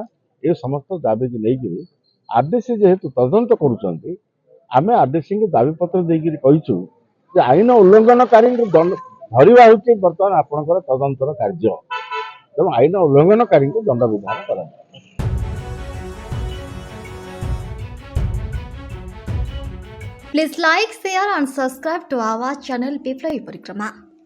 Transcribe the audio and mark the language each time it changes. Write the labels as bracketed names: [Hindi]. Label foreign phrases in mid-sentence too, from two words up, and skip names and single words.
[Odia] ଏ ସମସ୍ତ ଦାବିକୁ ନେଇକରି ଆରଡିସି ଯେହେତୁ ତଦନ୍ତ କରୁଛନ୍ତି, ଆମେ ଆରଡିସିଙ୍କୁ ଦାବିପତ୍ର ଦେଇକରି କହିଛୁ ଯେ ଆଇନ ଉଲ୍ଲଂଘନକାରୀଙ୍କୁ ଧରିବା ହେଉଛି ବର୍ତ୍ତମାନ ଆପଣଙ୍କର ତଦନ୍ତର କାର୍ଯ୍ୟ। ତେଣୁ ଆଇନ ଉଲ୍ଲଂଘନକାରୀଙ୍କୁ ଦଣ୍ଡ ବିଧାନ କରାଯାଏ। [English] Please like, share and subscribe to our channel Biplay Parikrama.